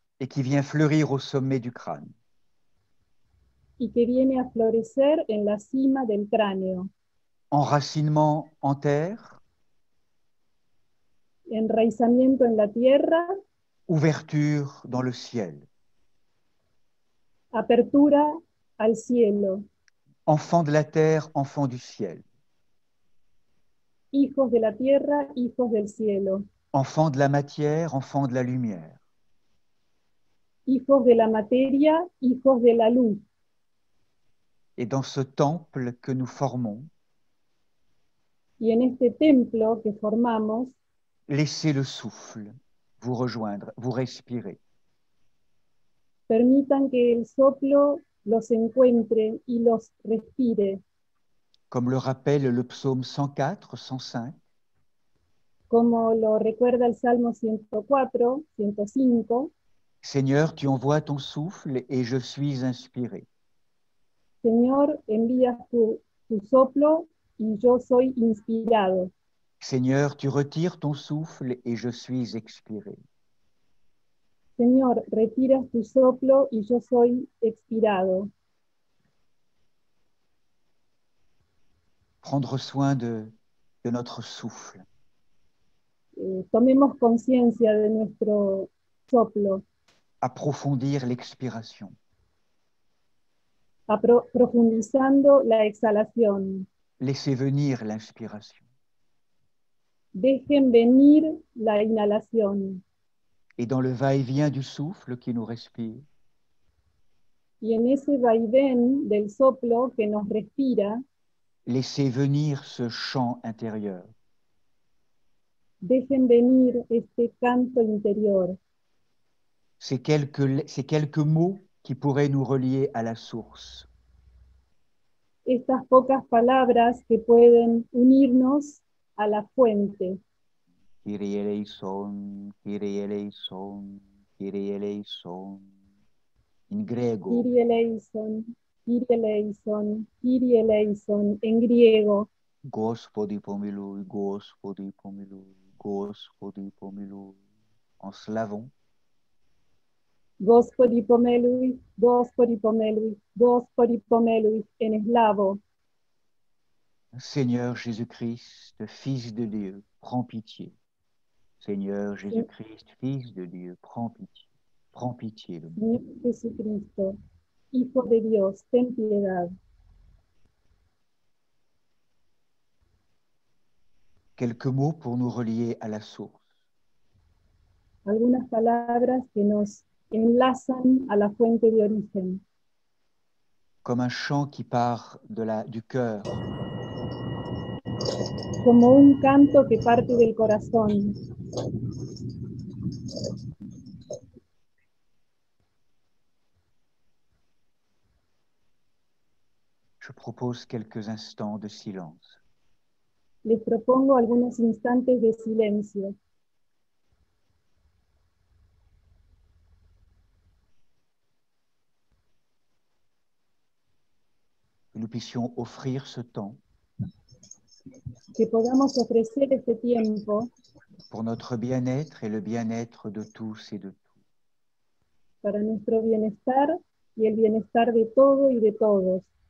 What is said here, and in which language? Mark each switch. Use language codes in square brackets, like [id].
[fr] Et qui vient fleurir au sommet du crâne. [es] y que viene a florecer en la cima del cráneo. [fr] Enracinement en terre, [es] Enraizamiento en la tierra, [fr] ouverture dans le ciel. [es] apertura al cielo. [fr] Enfant de la terre, enfant du ciel. [es] Hijos de la tierra, hijos del cielo. [fr] Enfant de la matière, enfant de la lumière. [es] Hijos de la materia, hijos de la luz. [fr] Et dans ce temple que nous formons, [es] Y en este templo que formamos, [fr] laissez le souffle vous rejoindre, vous respirer. [es] permitan que el soplo los encuentre y los respire, [fr] Comme le rappelle le psaume 104, 105, [es] como lo recuerda el Salmo 104, 105. [fr] Seigneur, tu envoies ton souffle et je suis inspiré. [es] Señor, envías tu soplo y yo soy inspirado. [fr] Seigneur, tu retires ton souffle et je suis expiré. [es] Señor, retiras tu soplo y yo soy expirado. [fr] Prendre soin de notre souffle. [es] Tomemos conciencia de nuestro soplo, [fr] Approfondir l'expiration. [es] profundizando la exhalación. [fr] Laissez venir l'inspiration. [es] Dejen venir la inhalación. [fr] Et dans le va-et-vient du souffle qui nous respire, [es] Y en ese vaivén del soplo que nos respira, [fr] laissez venir ce chant intérieur. [es] dejen venir este canto interior. [fr] Ces quelques mots qui pourraient nous relier à la source. [es] Estas pocas palabras que pueden unirnos a la fuente. [el] Kyrie eleison, Kyrie eleison, Kyrie eleison. [fr] In grego, [el] Kyrie eleison, Kyrie eleison, Kyrie eleison, [es] en griego. [cu] Gospodi pomiluj, Gospodi pomiluj, Gospodi pomiluj. [fr] En slavon, [cu] Gospodi pomeluj, Gospodi pomeluj, Gospodi pomeluj, [es] en eslavo. [fr] Seigneur Jésus-Christ, Fils de Dieu, prends pitié. Seigneur Jésus-Christ, Fils de Dieu, prends pitié. Prends pitié de nous. [es] Señor Jesucristo, Hijo de Dios, ten piedad. [fr] Quelques mots pour nous relier à la source. [es] Algunas palabras que nos enlazan a la fuente de origen, [fr] Comme un chant qui part du cœur, [es] como un canto que parte del corazón. [fr] je propose quelques instants de silence. [es] Les propongo algunos instantes de silencio. [fr] Que nous puissions offrir ce temps [es] Que podamos ofrecer este tiempo [fr] pour notre bien-être et le bien-être de tous et de tout. [es] para nuestro bienestar y el bienestar de todo y de todos.